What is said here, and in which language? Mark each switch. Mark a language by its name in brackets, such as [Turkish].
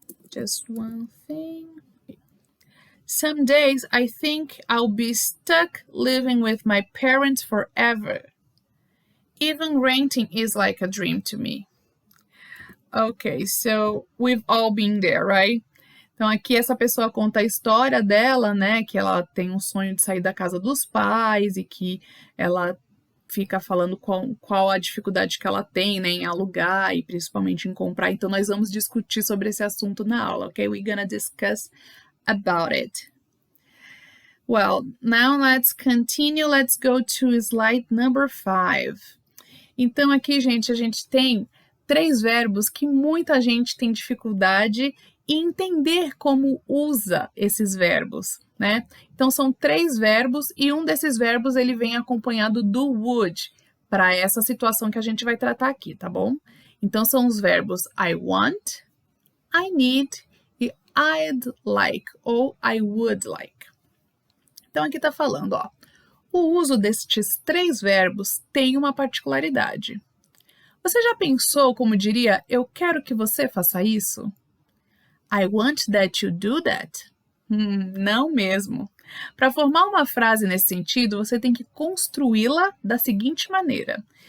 [English] Just one thing. Some days I think I'll be stuck living with my parents forever. Even renting is like a dream to me. Okay, so we've all been there, right? [Portuguese] Então aqui essa pessoa conta a história dela, né? Que ela tem um sonho de sair da casa dos pais e que ela fica falando qual a dificuldade que ela tem, né, em alugar e principalmente em comprar. Então, nós vamos discutir sobre esse assunto na aula, ok? [English] We're gonna discuss about it. Well, now let's continue. Let's go to slide number 5. [Portuguese] Então, aqui, gente, a gente tem 3 verbos que muita gente tem dificuldade em entender como usa esses verbos, né? Então, são 3 verbos e um desses verbos ele vem acompanhado do would para essa situação que a gente vai tratar aqui, tá bom? Então, são os verbos I want, I need e I'd like ou I would like. Então, aqui tá falando, ó, o uso destes 3 verbos tem uma particularidade. Você já pensou como diria, eu quero que você faça isso? [English] I want that you do that. [Portuguese] Não mesmo. Para formar uma frase nesse sentido, você tem que construí-la da seguinte maneira.